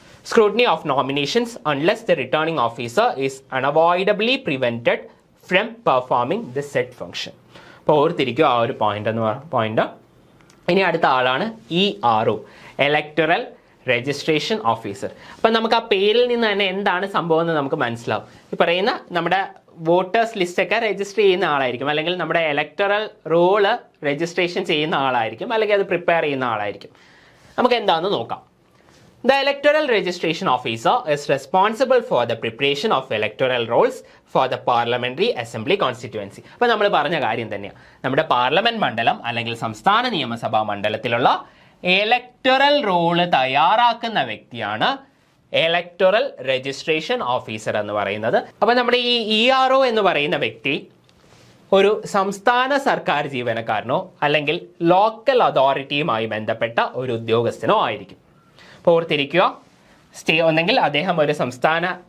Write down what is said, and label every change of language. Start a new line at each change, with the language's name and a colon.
English: Scrutiny of nominations unless the returning officer is unavoidably prevented from performing the said function.
Malayalam: അപ്പോൾ ഓർത്തിരിക്കുക ആ ഒരു point. ഇനി അടുത്ത ആളാണ് ERO, ഇലക്ടറൽ രജിസ്ട്രേഷൻ ഓഫീസർ. അപ്പം നമുക്ക് ആ പേരിൽ നിന്ന് തന്നെ എന്താണ് സംഭവം എന്ന് നമുക്ക് മനസ്സിലാവും. ഈ പറയുന്ന നമ്മുടെ വോട്ടേഴ്സ് ലിസ്റ്റൊക്കെ രജിസ്റ്റർ ചെയ്യുന്ന ആളായിരിക്കും, അല്ലെങ്കിൽ നമ്മുടെ ഇലക്ടറൽ റോള് രജിസ്ട്രേഷൻ ചെയ്യുന്ന ആളായിരിക്കും, അല്ലെങ്കിൽ അത് പ്രിപ്പയർ ചെയ്യുന്ന ആളായിരിക്കും. നമുക്ക് എന്താണെന്ന് നോക്കാം.
English: The electoral registration officer is responsible for the preparation of electoral rolls for the parliamentary assembly constituency.
Malayalam: അപ്പോൾ നമ്മൾ പറഞ്ഞ കാര്യം തന്നെയാണ്, നമ്മുടെ പാർലമെന്റ് മണ്ഡലം അല്ലെങ്കിൽ സംസ്ഥാന നിയമസഭാ മണ്ഡലത്തിലുള്ള ഇലക്ടറൽ റോള് തയ്യാറാക്കുന്ന വ്യക്തിയാണ് ഇലക്ടറൽ രജിസ്ട്രേഷൻ ഓഫീസർ എന്ന് പറയുന്നത്. അപ്പോൾ നമ്മുടെ ഈ ERO എന്ന് പറയുന്ന വ്യക്തി ഒരു സംസ്ഥാന സർക്കാർ ജീവനക്കാരനോ അല്ലെങ്കിൽ ലോക്കൽ അതോറിറ്റിയുമായി ബന്ധപ്പെട്ട ഒരു ഉദ്യോഗസ്ഥനോ ആയിരിക്കും. അപ്പോൾ ഓർത്തിരിക്കുക, ഒന്നെങ്കിൽ അദ്ദേഹം ഒരു സംസ്ഥാന